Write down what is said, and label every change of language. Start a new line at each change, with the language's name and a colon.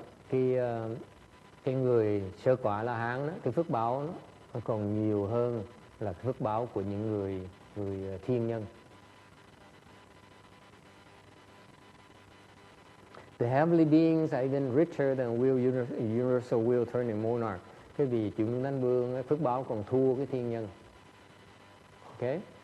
Vietnamese: Cái người sơ quả La Hán đó, cái phước báo nó còn nhiều hơn là cái phước báo của những người thiên nhân.
English: The heavenly beings are even richer than universal wheel turning monarch.
Vietnamese: Cái vị chuyển luân thánh vương, phước báo còn thua cái thiên nhân. Okay?